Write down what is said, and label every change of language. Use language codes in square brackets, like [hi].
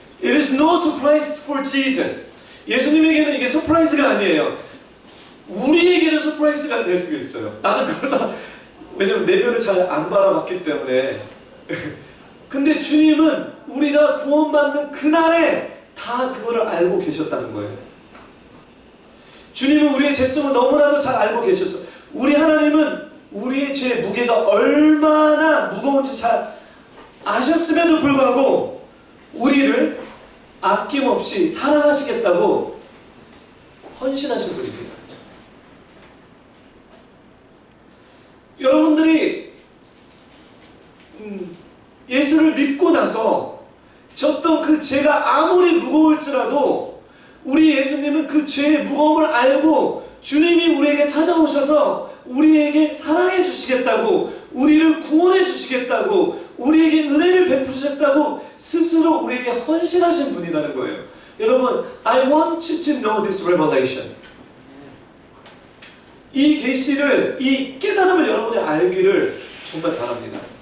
[en] It is no surprise for Jesus. [ko] 예수님에게는 이게 서프라이즈가 아니에요. 우리에게는 서프라이즈가 될 수가 있어요. 나는 그래서, 왜냐면 내면을 잘 안 바라봤기 때문에. 근데 주님은 우리가 구원받는 그날에 다 그거를 알고 계셨다는 거예요. 주님은 우리의 죄성을 너무나도 잘 알고 계셨어요. 우리 하나님은 우리의 죄의 무게가 얼마나 무거운지 잘 아셨음에도 불구하고 우리를 아낌없이 사랑하시겠다고 헌신하신 분입니다. 여러분들이 예수를 믿고 나서 졌던 그 죄가 아무리 무거울지라도 우리 예수님은 그 죄의 무거움을 알고 주님이 우리에게 찾아오셔서 우리에게 사랑해 주시겠다고, 우리를 구원해 주시겠다고, 우리에게 은혜를 베푸셨다고 스스로 우리에게 헌신하신 분이라는 거예요. 여러분, [en] I want you to know this revelation. [ko] 이 계시를, 이 깨달음을 여러분이 알기를 정말 바랍니다.